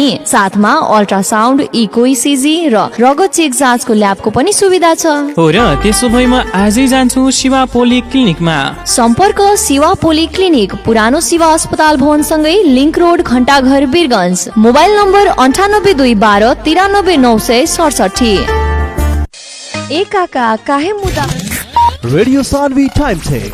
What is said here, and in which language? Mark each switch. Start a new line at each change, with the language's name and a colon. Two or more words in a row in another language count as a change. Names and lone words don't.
Nepali: साथमा अल्ट्रासाउन्ड,
English: echo ECG
Nepali: र रगत चेक जाँचको ल्याबको पनि सुविधा छ। हो र, त्यसो भए म आजै जान्छु शिवा पोलिक्लिनिकमा। सम्पर्क शिवा पोलिक्लिनिक, पुरानो शिवा अस्पताल भवनसँगै लिङ्क रोड, घण्टाघर, वीरगञ्ज। मोबाइल नम्बर 982112 93967।
Bhojpuri: ए काका, काहे मुदा?
Nepali: रेडियो सान्वी
English: time check